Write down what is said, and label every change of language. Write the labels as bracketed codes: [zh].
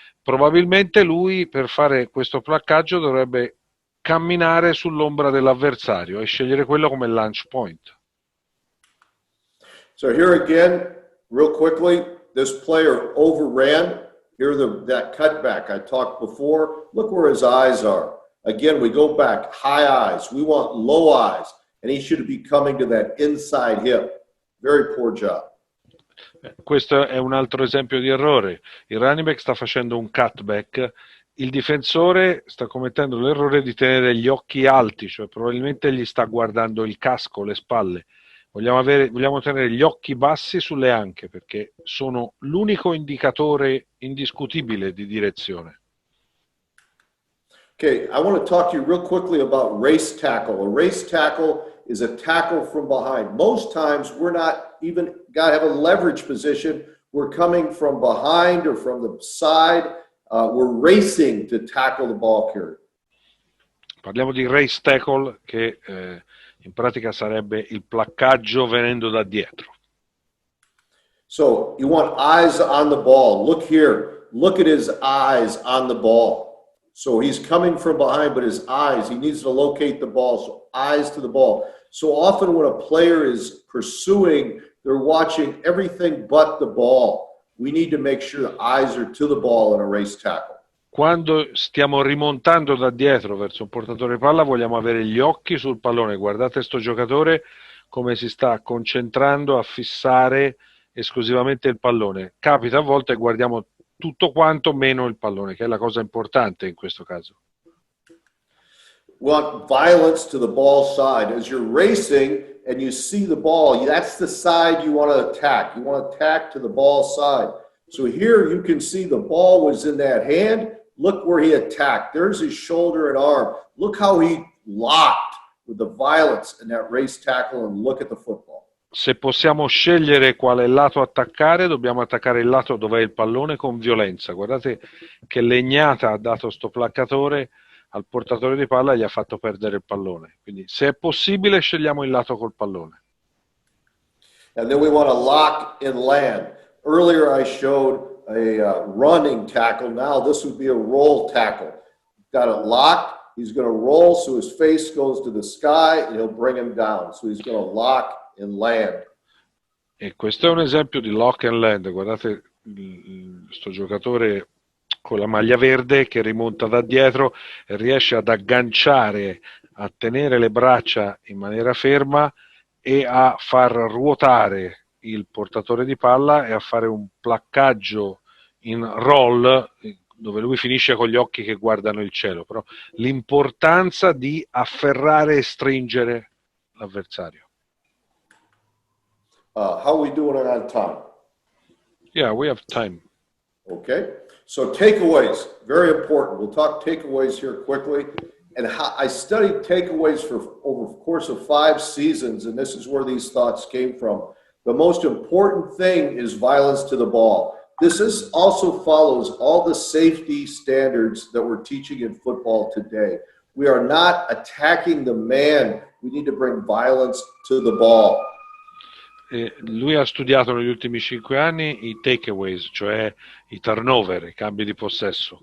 [it] Probabilmente lui per fare questo placcaggio dovrebbe camminare sull'ombra dell'avversario e scegliere quello come launch point. [en] So here again, real quickly, this player overran. Here that cutback I talked before. Look where his eyes are. Again, we go back, high eyes. We want low eyes. And he should be coming to that inside hip. Very poor job. [it] Questo è un altro esempio di errore. Il running back sta facendo un cutback, il difensore sta commettendo l'errore di tenere gli occhi alti, cioè probabilmente gli sta guardando il casco, le spalle. Vogliamo tenere gli occhi bassi sulle anche, perché sono l'unico indicatore indiscutibile di direzione. [en] Okay, I want to talk to you real quickly about race tackle. A race tackle is a tackle from behind. Most times we're not even got to have a leverage position. We're coming from behind or from the side. We're racing to tackle the ball carrier. [it] Parliamo di race tackle, che in pratica sarebbe il placcaggio venendo da dietro. [en] So you want eyes on the ball. Look here. Look at his eyes on the ball. So he's coming from behind, but his eyes, he needs to locate the ball. So eyes to the ball. So often when a player is pursuing, they're watching everything but the ball. We need to make sure the eyes are to the ball in a race tackle. [it] Quando stiamo rimontando da dietro verso un portatore di palla, vogliamo avere gli occhi sul pallone. Guardate sto giocatore come si sta concentrando a fissare esclusivamente il pallone. Capita a volte che guardiamo tutto quanto meno il pallone, che è la cosa importante in questo caso. [en] We want violence to the ball side. As you're racing and you see the ball, that's the side you want to attack. You want to attack to the ball side. So here you can see the ball was in that hand. Look where he attacked. There's his shoulder and arm. Look how he locked with the violence in that race tackle, and look at the football. [it] Se possiamo scegliere quale lato attaccare, dobbiamo attaccare il lato dove è il pallone con violenza. Guardate che legnata ha dato sto placcatore al portatore di palla e gli ha fatto perdere il pallone. Quindi se è possibile scegliamo il lato col pallone. [en] And then we want to lock and land. Earlier I showed a running tackle. Now this would be a roll tackle. Got it locked. He's going to roll so his face goes to the sky and he'll bring him down. So he's going to lock and land. [it] E questo è un esempio di lock and land. Guardate sto giocatore con la maglia verde che rimonta da dietro e riesce ad agganciare, a tenere le braccia in maniera ferma e a far ruotare il portatore di palla e a fare un placcaggio in roll dove lui finisce con gli occhi che guardano il cielo. Però l'importanza di afferrare e stringere l'avversario. [en] How are we doing it on time? Yeah, we have time. Okay. So takeaways, very important. We'll talk takeaways here quickly. And I studied takeaways for over the course of 5 seasons, and this is where these thoughts came from. The most important thing is violence to the ball. This also follows all the safety standards that we're teaching in football today. We are not attacking the man. We need to bring violence to the ball. [it] Lui ha studiato negli ultimi 5 anni i takeaways, cioè i turnover, i cambi di possesso.